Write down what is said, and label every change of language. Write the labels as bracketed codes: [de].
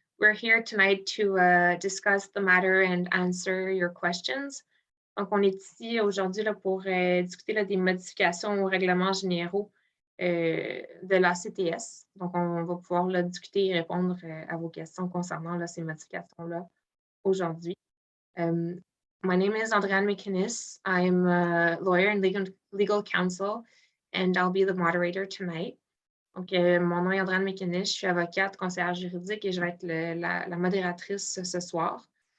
[en] We're here tonight to discuss the matter and answer your questions. [fr] Donc, on est ici aujourd'hui pour discuter des modifications aux règlements généraux de la CTS. Donc, on va pouvoir discuter et répondre à vos questions concernant ces modifications-là aujourd'hui. [en] My name is Andréane McInnes. I'm a lawyer and legal counsel, and I'll be the moderator tonight. [fr] Donc, mon nom est Andréane McInnes, je suis avocate, conseillère juridique et je vais être la modératrice ce soir.